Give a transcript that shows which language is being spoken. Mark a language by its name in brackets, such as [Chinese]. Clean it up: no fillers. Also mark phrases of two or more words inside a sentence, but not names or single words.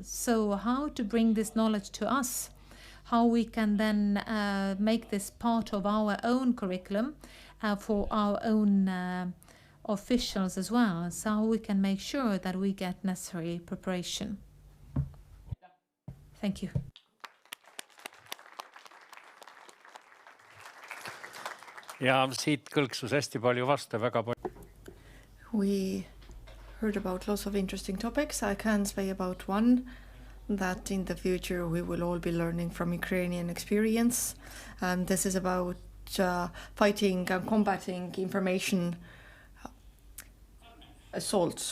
[English] So how to bring this knowledge to us? How we can then make this part of our own curriculum for our own officials as well, so how we can make sure that we get necessary preparation. Thank you. [Estonian] Ja siit kõlksus hästi palju vastu, väga palju. [English] We heard about lots of interesting topics. I can say about one, that in the future we will all be learning from Ukrainian experience. And this is about fighting and combating information assaults.